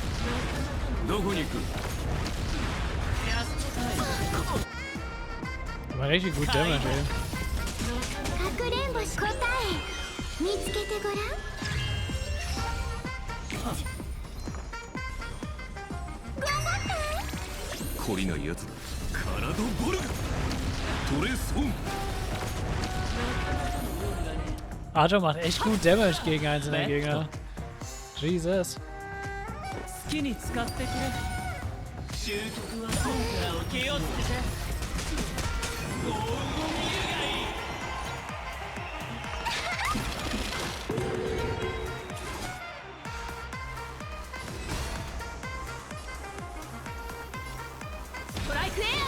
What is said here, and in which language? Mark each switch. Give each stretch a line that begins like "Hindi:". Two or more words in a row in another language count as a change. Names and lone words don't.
Japanese: どこに行く？
German: war richtig gut Damage, ey.
Japanese: かくれんぼし答え見つけてごらん。懲りないやつだ。カラドボルグトレスオン。
German: Arthur macht echt gut Damage gegen einzelne Gegner. Jesus.
Japanese: 好きに使ってくれ。終局は本から受けようって。ゴールドミルがいい。ストライクエ